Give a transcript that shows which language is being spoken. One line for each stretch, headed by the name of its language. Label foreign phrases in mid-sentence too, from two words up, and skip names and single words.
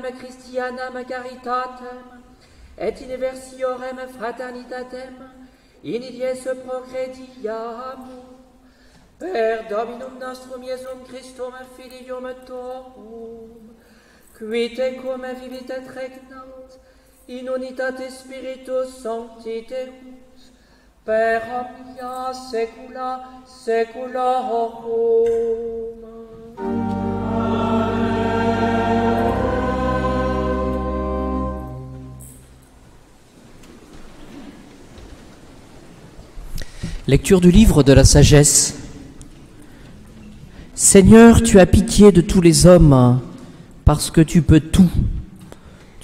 Latin: Christianam caritatem, et universiorem fraternitatem, in dies progrediamur, per Dominum nostrum Iesum Christum Filium Tuum, qui tecum vivit et regnat, in unitate Spiritus Sancti Deus, per omnia saecula saeculorum.
French: Lecture du livre de la sagesse. Seigneur, tu as pitié de tous les hommes, parce que tu peux tout.